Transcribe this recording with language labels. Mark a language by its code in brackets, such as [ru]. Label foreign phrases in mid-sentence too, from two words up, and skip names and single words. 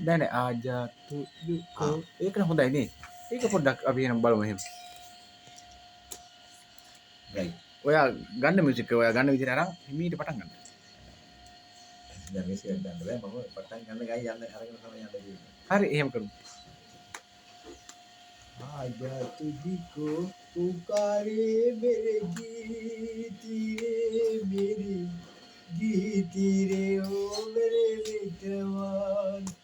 [si] නෑ ආජා තුජු ඒක නම් හොඳයි නේ. ඒක පොඩ්ඩක් අපි එහෙනම් බලමු එහෙම. right. ඔයා ගන්න මියුසික් ඔයා ගන්න විදිහට අරන් හිමීට පටන් ගන්න. දැන් මේක ගන්න බෑ මම පටන් ගන්න ගයි යන්න අරගෙන තමයි යන්න දෙන්නේ. හරි එහෙම කරමු. [hi] आजा तुझको पुकारे मेरे गीती रे ओ मेरे मितवान